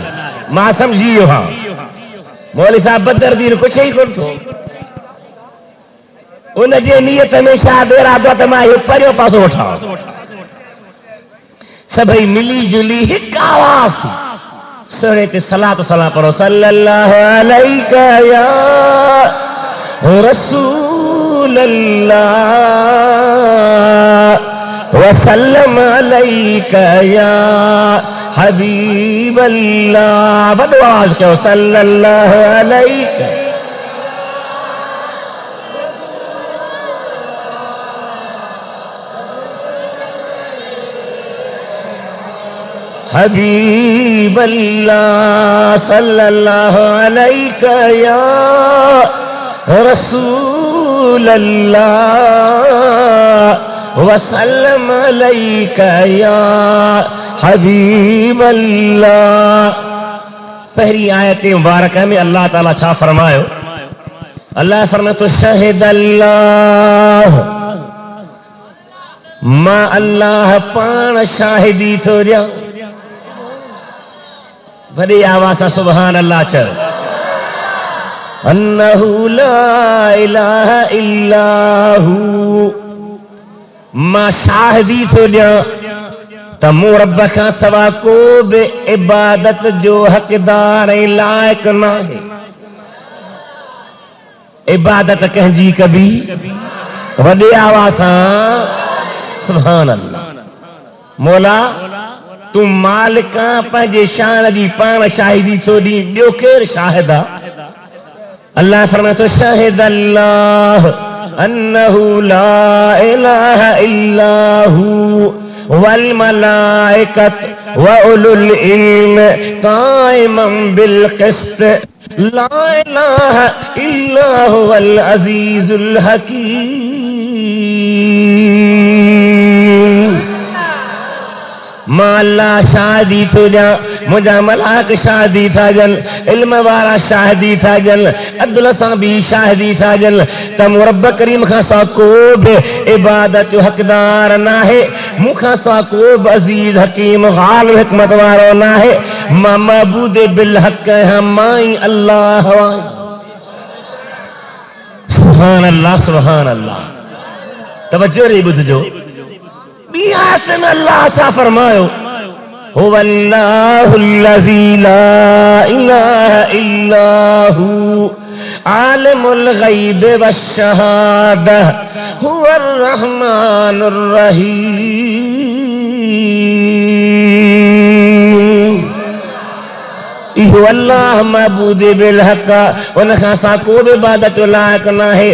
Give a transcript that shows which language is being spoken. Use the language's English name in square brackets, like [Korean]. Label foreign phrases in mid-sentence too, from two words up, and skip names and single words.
[Sindhi] मां सम्झी वियो हा मौलवी साहब बदरदीन कुझु ई कोन थो। उन जे नियत में शायदि इरादो त मां इहो परियों पासो वठां। सभई मिली जुली हिकु आवाज़ थी सुहिणे ते सलात सलाम पढ़ो। [Arabic] صلى الله عليك يا رسول الله وسلم عليك يا حبيب الله. [Sindhi] वॾो आवाज़ कयो [Arabic] صلى الله عليك۔ حبيب الله صلى الله عليك يا رسول الله وسلم عليك يا حبيب الله. [Sindhi] पहली आयत मुबारक में अल्लाह ताला छा फरमायो? अल्लाह फरमाए तो [Arabic] شهد الله, [Sindhi] मां अल्लाह पाण शाहिदी थो ॾियां। वॾी आवाज़ सां [Arabic] سبحان الله [Sindhi] चओ। [Arabic] أنه لا إله إلا هو, [Sindhi] मां शाहिदी थो ॾियां त मूं रब खां सवा को बि इबादत जो हक़दार ऐं लाइक़ न आहे। इबादत कंहिंजी कबी? वॾी आवाज़ सां [Arabic] سبحان الله. [Sindhi] मौला तू मालिका पंहिंजे शान जी पाण शाहिदी थो ॾी, ॿियो केरु शाहिद आहे? अल्लाह फरमाए थो [Arabic] شهد الله أنه لا إله إلا هو والملائكة وأولو العلم قائما بالقسط لا إله إلا هو العزيز الحكيم. [Sindhi] मां अल्लाह शादी थो ॾियां, मुंहिंजा मलाक शादी था ॾियनि, इल्म वारा शादी था ॾियनि, अदल सां बि शादी था ॾियनि, त मूं रब करीम खां सा को बि इबादत जो हक़दार न आहे, मूंखां सा को बि अज़ीज़ हकीम ग़ालिब हिकमत वारो न आहे। मां [Arabic] معبود بالحق [Sindhi] आहियां, मां ई अल्लाह आहियां। [Arabic] سبحان الله، سبحان الله. [Sindhi] तवज्जो रे ॿुधजो, ॿी आयत में अल्लाह छा फरमायो, [Arabic] هو الله الذي لا إله إلا هو عالم الغيب والشهادة هو الرحمن الرحيم. [Sindhi] इहो अल्लाह [Arabic] معبود بالحق, [Sindhi] उन खां सा को बि इबादत जो लाइक़ न आहे।